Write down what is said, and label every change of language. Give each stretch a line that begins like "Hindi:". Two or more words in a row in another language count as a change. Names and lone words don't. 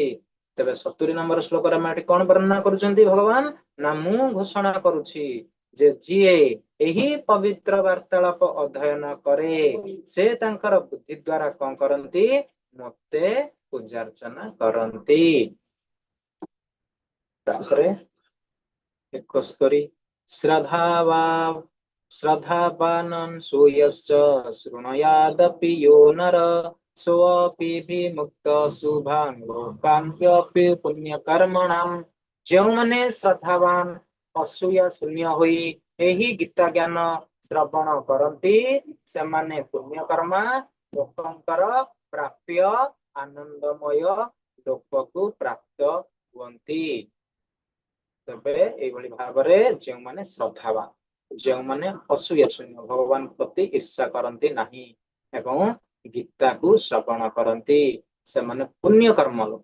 Odia: ତେବେ 70 ନମ୍ବର ଶ୍ଲୋକରେ ଆମେ ଏଠି କଣ ବର୍ଣ୍ଣନା କରୁଛନ୍ତି ଭଗବାନ ନା ମୁଁ ଘୋଷଣା କରୁଛି ଯେ ଯିଏ ଏହି ପବିତ୍ର ବାର୍ତ୍ତାଳାପ ଅଧ୍ୟୟନ କରେ ସେ ତାଙ୍କର ବୁଦ୍ଧି ଦ୍ଵାରା କଣ କରନ୍ତି ମତେ ପୂଜାର୍ଚ୍ଚନା କରନ୍ତି।
Sanskrit: ତାପରେ 71 ଶ୍ରଦ୍ଧାବାନଂ ସୂୟଶ୍ଚ ଶୃଣୁୟାଦପି यो नर सोऽपि विमुक्त शुभान् लोकान्यपि पुण्यकर्मणाम्।
Odia: ଯେଉଁମାନେ ଶ୍ରଦ୍ଧାବାନ ଅସୂୟା ଶୂନ୍ୟ ହୋଇ ଏହି ଗୀତା ଜ୍ଞାନ ଶ୍ରବଣ କରନ୍ତି ସେମାନେ ପୁଣ୍ୟକର୍ମା ଲୋକଙ୍କର ପ୍ରାପ୍ୟ ଆନନ୍ଦମୟ ଲୋକକୁ ପ୍ରାପ୍ତ ହୁଅନ୍ତି। ତେବେ ଏଇଭଳି ଭାବରେ ଯେଉଁମାନେ ଶ୍ରଦ୍ଧାବାନ, ଯେଉଁମାନେ ଅସୂୟା ଶୂନ୍ୟ ଭଗବାନ ପ୍ରତି ଈର୍ଷା କରନ୍ତି ନାହିଁ ଏବଂ ଗୀତାକୁ ଶ୍ରବଣ କରନ୍ତି ସେମାନେ ପୁଣ୍ୟ କର୍ମ ଲୋକ।